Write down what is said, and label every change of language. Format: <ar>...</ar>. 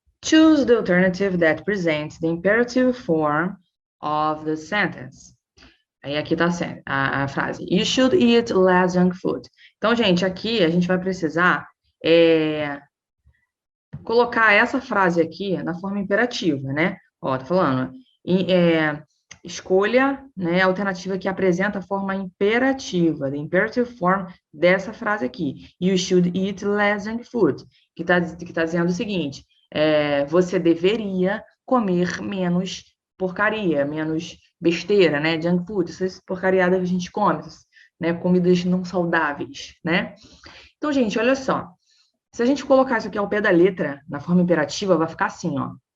<en>Choose the alternative that presents the imperative form of the sentence.</en> <pt>Aí aqui tá a frase.</pt> <en>You should eat less junk food.</en> <pt>Então, gente, aqui a gente vai precisar colocar essa frase aqui na forma imperativa, né? Ó, tá falando. Escolha, né, a alternativa que apresenta a forma imperativa,</pt> <en>the imperative form</en> <pt>dessa frase aqui.</pt> <en>You should eat less junk food.</en> <pt>Que tá dizendo o seguinte, você deveria comer menos porcaria, menos besteira, né? Junk food, essas porcariadas que a gente come, né? Comidas não saudáveis, né? Então, gente, olha só. Se a gente colocar isso aqui ao pé da letra, na forma imperativa, vai ficar assim, ó.</pt>